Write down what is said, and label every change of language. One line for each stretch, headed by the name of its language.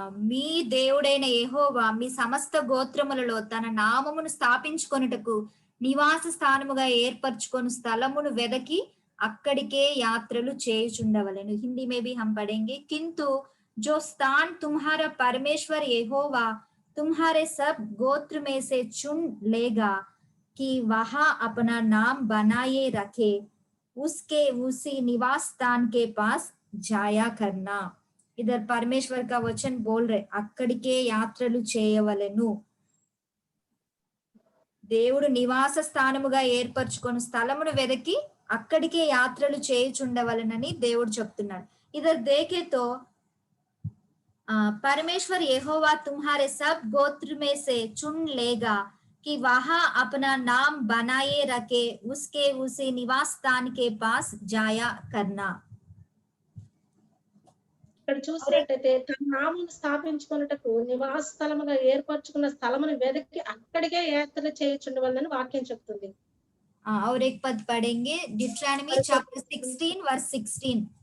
Telugu: మీ దేవుడైన యెహోవా మీ సమస్త గోత్రములలో తన నామమును స్థాపించుకొనుటకు నివాస స్థానముగా ఏర్పరచుకొని స్థలమును వెదకి అక్కడికే యాత్రలు చేయుచుండవలెను.
Hindi: హిందీ में भी हम पढ़ेंगे, किंतु जो स्थान तुम्हारा परमेश्वर यहोवा तुम्हारे सब गोत्र में से चुन लेगा कि वहां अपना नाम बनाए रखे, उसके उसी निवास स्थान के पास जाया करना. इधर परमेश्वर का वचन बोल रहे
Telugu: అక్కడికే యాత్రలు చేయవలెను. దేవుడు నివాస స్థానముగా ఏర్పరచుకొని స్థలమును వెదకి అక్కడికే యాత్రలు చేయుచుండవలెనని దేవుడు చెప్తున్నాడు.
Hindi: इधर देखे तो परमेश्वर यहोवा तुम्हारे सब गोत्र में से चुन लेगा कि वहां अपना नाम बनाए रखे, उसके उसी निवास स्थान के पास जाया करना.
Telugu: ఇక్కడ చూసినట్టయితే తన నామమును స్థాపించుకొనుటకు నివాస స్థలముగా ఏర్పరచుకున్న స్థలమును వెదకి అక్కడికే యాత్ర చేయుచుండవలెనని వాక్యం చెప్తుంది.
Hindi: और एक पद पढ़ेंगे ड्यूटरानमी चैप्टर 16 वर्स 16.